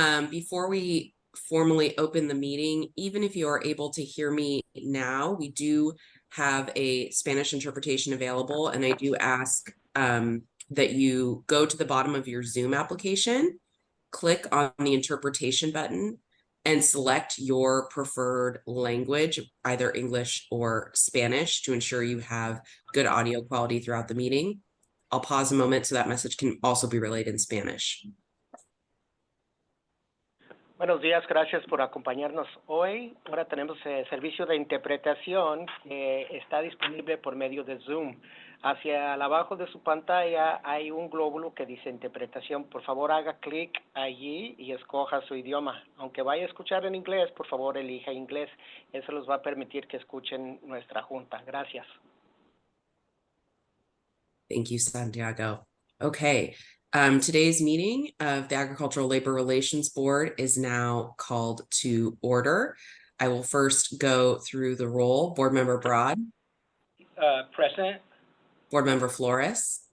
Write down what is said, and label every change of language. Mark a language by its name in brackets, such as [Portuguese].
[English] Before we formally open the meeting, even if you are able to hear me now, we do have a Spanish interpretation available, and I do ask that you go to the bottom of your Zoom application, click on the interpretation button, and select your preferred language, either English or Spanish, to ensure you have good audio quality throughout the meeting. I'll pause a moment so that message can also be relayed in Spanish. [Spanish] Buenos días, gracias por acompañarnos hoy. Ahora tenemos servicio de interpretación que está disponible por medio de Zoom. Hacia el abajo de su pantalla hay un glóbulo que dice interpretación. Por favor, haga clic allí y escoja su idioma. Aunque vaya a escuchar en inglés, por favor, elija inglés. Eso les va a permitir que escuchen nuestra junta. Gracias. [English] Thank you, Santiago. Okay, today's meeting of the Agricultural Labor Relations Board is now called to order. I will first go through the roll. Board Member Broad. Present. Board Member Flores.